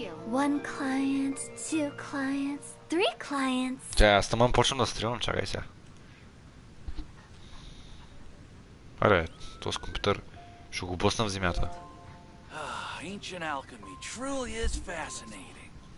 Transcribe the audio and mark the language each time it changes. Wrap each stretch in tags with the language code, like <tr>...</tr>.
<en>One client, two clients, three clients.</en> <bg>Чакай, аз тъмън почвам да стримам, чакай сега. Аре, този компютър ще го блъсна в земята.</bg> <en>Ancient alchemy truly is fascinating.</en>